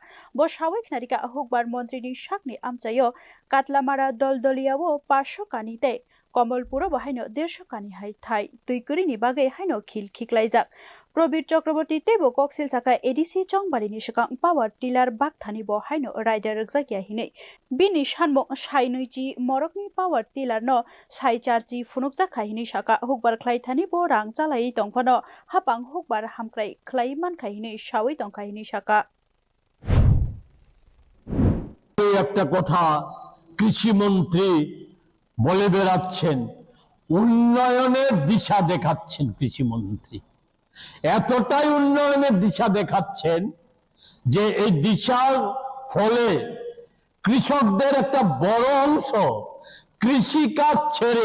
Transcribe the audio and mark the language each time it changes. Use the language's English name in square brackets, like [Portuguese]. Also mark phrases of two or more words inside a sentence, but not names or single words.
[Kok Borok] bosawai khnarika Hukbar montrini sakni amchayo katlamara doldoliyawo 500 kanite Komolpuro bahaino 150 kani hai thai tuikurini bagai haino khil khiklaijak Probit Chakraborty tebo koksil saka ADC chongbarini sikang [English] power tiller [Kok Borok] bakthani bo haino rider rokjakya hine bini sanmo sainoichi morokni [English] power tiller [Kok Borok] no sai charchi funukjak khaini saka Hukbar khlaithani bo rang chalai tongphano Haphang Hukbar hamkrai khlai mankha hine sawai tongkha hine saka [Bangla] একটা কথা কৃষি মন্ত্রী বলে বেড়াচ্ছেন উন্নয়নের দিশা দেখাচ্ছেন কৃষি মন্ত্রী এতটাই উন্নয়নের দিশা দেখাচ্ছেন যে এই দিশার ফলে কৃষকদের একটা বড় অংশ কৃষি কাজ ছেড়ে